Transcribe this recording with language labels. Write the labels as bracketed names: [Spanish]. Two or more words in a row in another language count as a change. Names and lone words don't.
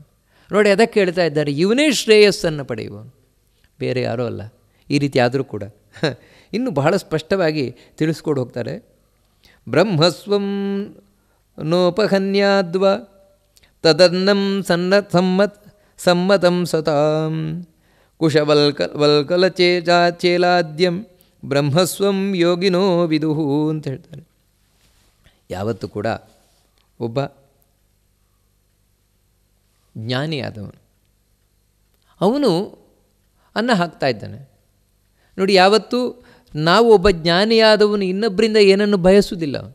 [Kannada] ನೋಡಿ, ಅದಕ್ಕೆ ಹೇಳ್ತಾ ಇದ್ದಾರೆ, ಇವನೇ ಶ್ರೇಯಸ್ಸನ್ನು ಪಡೆಯುವನು, ಬೇರೆ ಯಾರೂ ಅಲ್ಲ. ಈ ರೀತಿ ಆದರೂ ಕೂಡ ಇನ್ನು ಬಹಳ ಸ್ಪಷ್ಟವಾಗಿ ತಿಳಿಸ್ಕೊಡು ಹೋಗ್ತಾರೆ. [Sanskrit] ಬ್ರಹ್ಮಸ್ವಂ ನೋಪಹನ್ಯಾದ್ವ ತದನ್ನಂ ಸಮ್ಮತಂ ಸತಾಂ ಕುಶವಲ್ಕಲಚೇಲಾದ್ಯಂ ಬ್ರಹ್ಮಸ್ವಂ ಯೋಗಿನೋ ವಿದುಹು [Kannada] ಅಂತ ಹೇಳ್ತಾರೆ. ಯಾವತ್ತೂ ಕೂಡ ಒಬ್ಬ ಜ್ಞಾನಿಯಾದವನು ಅವನು ಅನ್ನ ಹಾಕ್ತಾ ಇದ್ದಾನೆ. ನೋಡಿ, ಯಾವತ್ತೂ ನಾವು ಒಬ್ಬ ಜ್ಞಾನಿಯಾದವನು ಇನ್ನೊಬ್ಬರಿಂದ ಏನನ್ನು ಬಯಸುವುದಿಲ್ಲ.